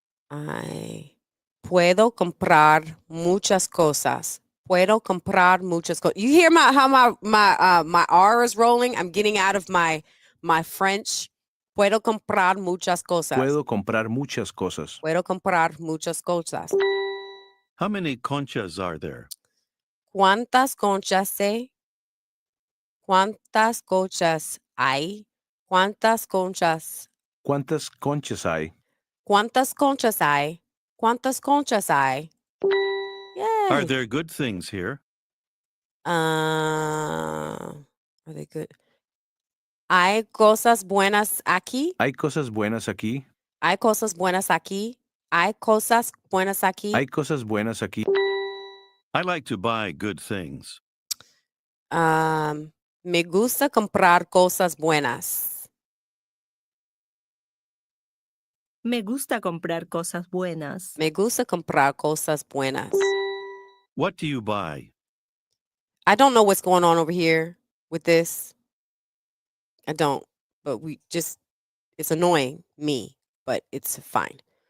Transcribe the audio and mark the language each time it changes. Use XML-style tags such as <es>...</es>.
<es>I puedo comprar muchas cosas. Puedo comprar muchas cosas.</es> <en>You hear how my R is rolling? I'm getting out of my French.</en> <es>Puedo comprar muchas cosas. Puedo comprar muchas cosas. Puedo comprar muchas cosas.</es> <en>How many conchas are there?</en> <es>¿Cuántas conchas hay? ¿Cuántas conchas hay? ¿Cuántas conchas? ¿Cuántas conchas hay? ¿Cuántas conchas hay? ¿Cuántas conchas hay? Yay.</es> <en>Are there good things here? Are they good?</en> <es>¿Hay cosas buenas aquí? ¿Hay cosas buenas aquí? ¿Hay cosas buenas aquí? ¿Hay cosas buenas aquí? ¿Hay cosas buenas aquí?</es> <en>I like to buy good things.</en> <es>Me gusta comprar cosas buenas. Me gusta comprar cosas buenas. Me gusta comprar cosas buenas.</es> <en>What do you buy? I don't know what's going on over here with this. I don't, but it's annoying me, but it's fine.</en>